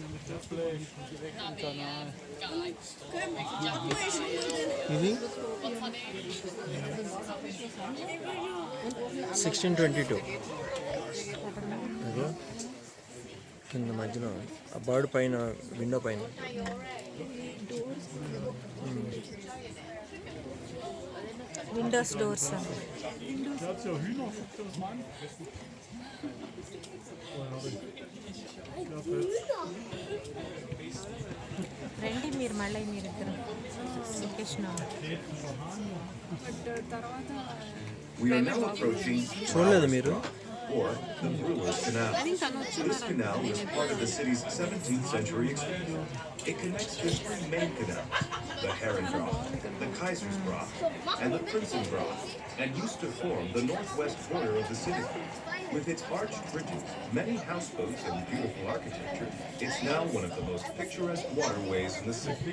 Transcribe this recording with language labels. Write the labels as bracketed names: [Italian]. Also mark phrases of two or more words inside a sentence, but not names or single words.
[Telugu] ఇది 1622 అదే కింద మధ్యలో ఆ బర్డ్ పైన విండో పైన [English] windows doors [German] Der hat ja Hühnerfutter, das mal angefressen. [Telugu] రండి మీరు మళ్ళీ మీరిద్దరు లొకేషన్ [English] We are now approaching [Telugu] చూడలేదు మీరు [English] or the Brewer's Canal. This canal is part of the city's 17th century expansion. It connects the three main canals, the Herrengracht, the Kaisersgracht, and the Prinsengracht, and used to form the northwest border of the city. With its arched bridges, many houseboats, and beautiful architecture, it's now one of the most picturesque waterways in the city.